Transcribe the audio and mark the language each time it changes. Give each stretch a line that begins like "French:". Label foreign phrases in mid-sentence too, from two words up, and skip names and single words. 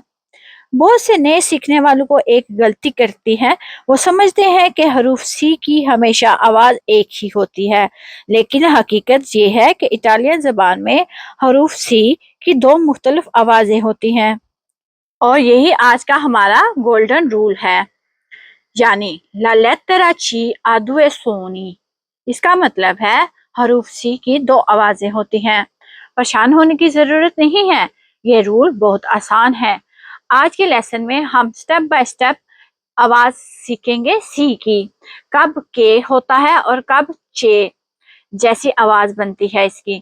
Hindi: बहुत से नए सीखने वालों को एक गलती करती है, वो समझते हैं कि हरूफ सी की हमेशा आवाज एक ही होती है, लेकिन हकीकत ये है कि इटालियन जबान में हरूफ सी की दो मुख्तलिफ आवाजें होती हैं और यही आज का हमारा गोल्डन रूल है, यानी
Italian: la lettera ci ha due suoni.
Hindi: इसका मतलब है हरूफ सी की दो आवाजें होती हैं। परेशान होने की जरूरत नहीं है, ये रूल बहुत आसान है। आज के लेसन में हम
English: step by step
Hindi: आवाज सीखेंगे सी की, कब के होता है और कब चे जैसी आवाज बनती है इसकी।